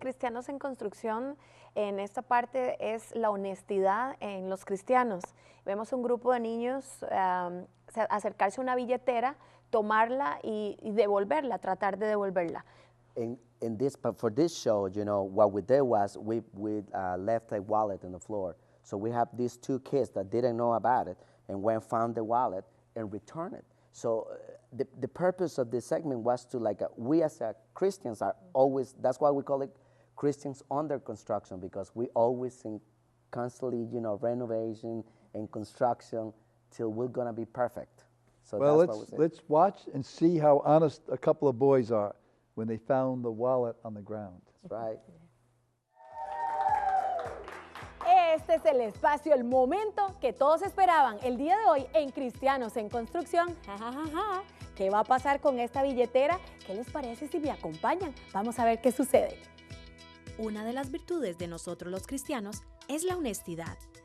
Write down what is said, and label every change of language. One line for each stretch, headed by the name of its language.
Spanish: Cristianos en construcción, en esta parte es la honestidad en los cristianos. Vemos un grupo de niños acercarse a una billetera, tomarla y devolverla, tratar de devolverla.
English: But for this show, what we did was we left a wallet on the floor. So we have these 2 kids that didn't know about it and went found the wallet and returned it. So the purpose of this segment was to we as Christians are always, that's why we call it Christians under construction, because we always in constantly, renovation and construction till we're gonna be perfect. So Well, that's what we say. let's watch and see how honest a couple of boys are when they found the wallet on the ground. That's right.
Spanish: Este es el espacio, el momento que todos esperaban. El día de hoy en Cristianos en Construcción. ¿Qué va a pasar con esta billetera? ¿Qué les parece si me acompañan? Vamos a ver qué sucede. Una de las virtudes de nosotros los cristianos es la honestidad.